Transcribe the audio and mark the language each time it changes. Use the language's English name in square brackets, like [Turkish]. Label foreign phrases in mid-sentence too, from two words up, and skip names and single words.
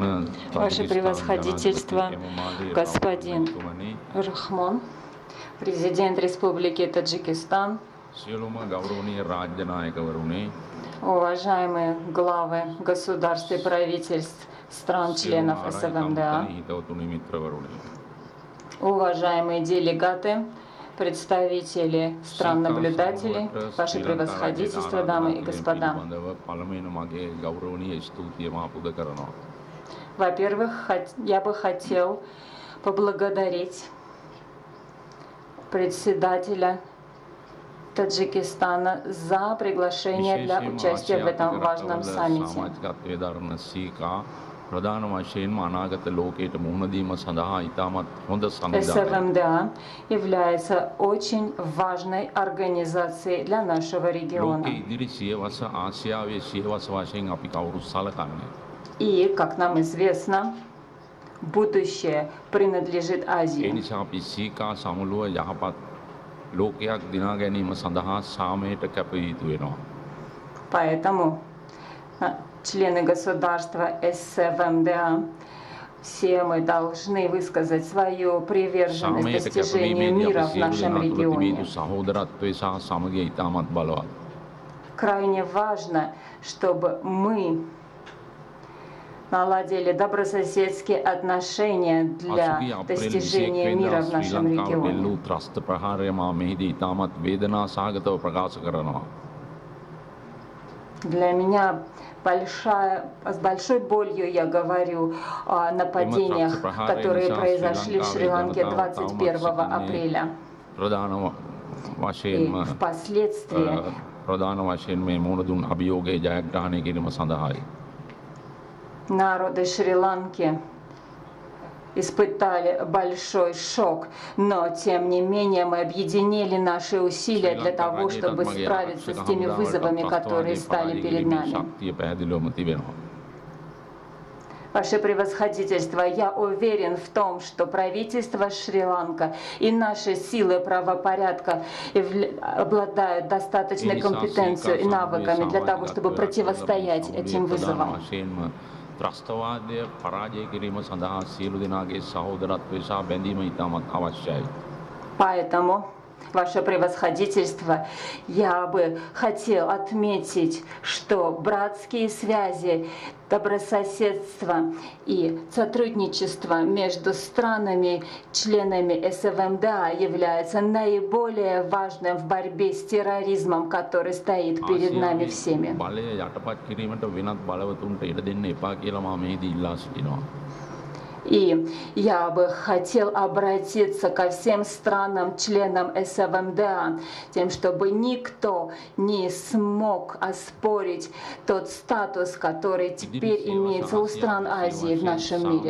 [Russian] Ваше превосходительство, господин Рахмон, президент Республики Таджикистан, [Sinhala] සියලුම ගෞරවනීය රාජ්‍ය නායකවරුනි [Russian] уважаемые главы государств и правительств стран-членов СВМДА, [Sinhala] හිතවතුනි මිත්‍රවරුනි [Russian] уважаемые делегаты, представители стран-наблюдателей, ваше превосходительство, дамы и господа. Во-первых, я бы хотел поблагодарить председателя Таджикистана за приглашение для участия в этом важном саммите. [Sinhala] ප්‍රධාන වශයෙන්ම අනාගත ලෝකයට මුහුණ දීම සඳහා ඉතාමත් හොඳ සංවිධානයක්. [Russian] СВМДА является очень важной организацией для нашего региона. [Sinhala] ලෝකයේ ඉදිරි සියවස ආසියාවේ සියවස වශයෙන් අපි කවුරුත් සලකන්නේ. [Russian] И, как нам известно, будущее принадлежит [Sinhala] ඒ [Russian] Азии. [Sinhala] නිසා අපි සීකා සමුළුව යහපත් ලෝකයක් දිනා ගැනීම සඳහා සාමයට කැප යුතු වෙනවා. [Russian] Поэтому члены государства СВМДА, все мы должны высказать свою приверженность [Sinhala] සාමයට [Russian] достижению [Sinhala] කැපවීමේදී [Russian] мира [Sinhala] අපි [Russian] в [Sinhala] සියලු [Russian] нашем [Sinhala] දෙනා තුළ තිබිය [Russian] регионе. [Sinhala] යුතු සහෝදරත්වය සහ සමගිය ඉතාමත් බලවත්. [Russian] Крайне важно, чтобы мы наладили добрососедские отношения для [Sinhala] පසුගිය අප්‍රේල් [Russian] достижения [Sinhala] 21 [Russian] мира [Sinhala] වෙනිදා [Russian] в [Sinhala] ශ්‍රී [Russian] нашем [Sinhala] ලංකාව [Russian] регионе. [Sinhala] දෙල්ලූ ත්‍රස්ත ප්‍රහාරය මා මෙහිදී ඉතාමත් වේදනා සහගතව ප්‍රකාශ කරනවා. [Russian] Для меня с большой болью я говорю о нападениях, которые произошли в Шри-Ланке 21 апреля. [Sinhala] ප්‍රධාන [Russian] И [Sinhala] වශයෙන්ම [Russian] впоследствии [Sinhala] ප්‍රධාන වශයෙන් මේ මුහුණ දුන් අභියෝගය ජයග්‍රහණය කිරීම සඳහායි. [Russian] народы Шри-Ланки испытали большой шок, но тем не менее мы объединили наши усилия для того, чтобы справиться с теми вызовами, которые стали перед нами. [Sinhala] ශක්තිය පැහැදිලිවම තිබෙනවා. [Russian] Ваше превосходительство, я уверен в том, что правительство Шри-Ланка и наши силы правопорядка обладают достаточной компетенцией и навыками для того, чтобы противостоять этим вызовам. [Sinhala] ත්‍රස්තවාදය පරාජය කිරීම සඳහා සියලු දෙනාගේ සහෝදරත්වය සහ බැඳීම ඉතාමත් අවශ්‍යයි. [Russian] Поэтому, Ваше превосходительство, я бы хотел отметить, что братские связи, добрососедство и сотрудничество между странами, членами СВМДА является наиболее важным в борьбе с терроризмом, который стоит перед нами всеми. [Sinhala] බලය යටපත් කිරීමට වෙනත් බලවතුන්ට ඉඩ දෙන්න එපා කියලා මම මෙහිදී ඉල්ලා සිටිනවා. [Russian] И я бы хотел обратиться ко всем странам, членам СВМДА, тем, чтобы никто не смог оспорить тот статус, который теперь имеется у стран Азии в нашем мире.